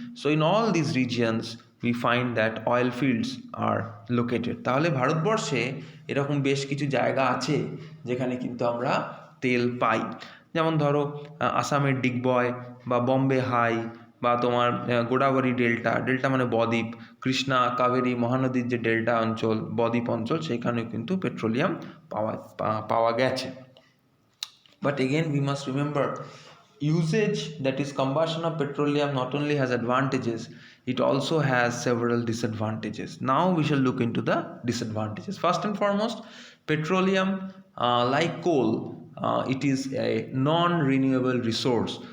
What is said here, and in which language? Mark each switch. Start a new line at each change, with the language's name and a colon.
English: So in all these regions we find that oil fields are located.
Bangla: তাহলে ভারতবর্ষে এরকম বেশ কিছু জায়গা আছে যেখানে কিন্তু আমরা তেল পাই। যেমন ধরো আসামের ডিগবয় বা বম্বে হাই, বা তোমার গোদাবরী ডেল্টা মানে বদ্বীপ, কৃষ্ণা, কাবেরী, মহানদীর যে ডেল্টা অঞ্চল, বদ্বীপ অঞ্চল, সেখানেও কিন্তু পেট্রোলিয়াম পাওয়া গেছে।
English: But again we must remember, usage, that is combustion of petroleum, not only has advantages, it also has several disadvantages. Now we shall look into the disadvantages. First and foremost, petroleum, like coal, it is a non-renewable resource.